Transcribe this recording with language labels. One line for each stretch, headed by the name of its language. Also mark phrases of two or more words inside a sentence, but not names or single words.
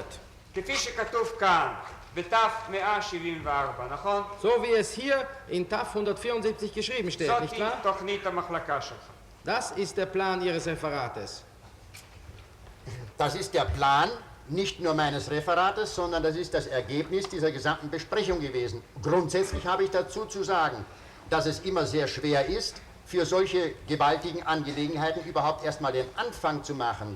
Hebrew: כפי שכתוב כאן, בתף 174, נכון?
German: So wie es hier in Taf 174 geschrieben steht, nicht wahr?
Hebrew: זאת תוכנית המחלקה שלך.
German: Das ist der Plan Ihres Referates. Das ist der Plan nicht nur meines Referates, sondern das ist das Ergebnis dieser gesamten Besprechung gewesen. Grundsätzlich habe ich dazu zu sagen, dass es immer sehr schwer ist, für solche gewaltigen Angelegenheiten überhaupt erstmal den Anfang zu machen.